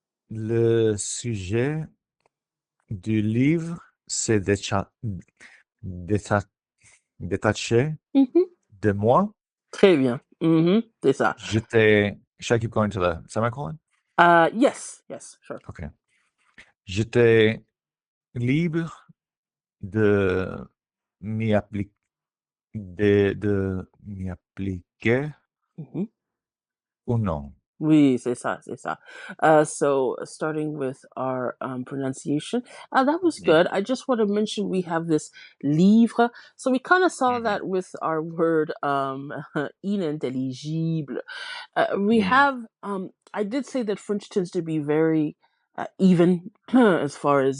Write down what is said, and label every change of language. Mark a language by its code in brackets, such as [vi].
[fr] Le sujet du livre s'est déta- détaché hmm de moi. Très bien. C'est ça. [en] Should I keep going to the semicolon? Yes. Yes. Sure. Okay. [fr] J'étais libre de m'y appliquer, de m'y appliquer hmm ou non. Oui, c'est ça, c'est ça. [en] So starting with our pronunciation, that was Mhm. good. I just want to mention we have this livre. So we kind of saw Mhm. that with our word inintelligible. We Mm. have, I did say that French tends to be very even as far as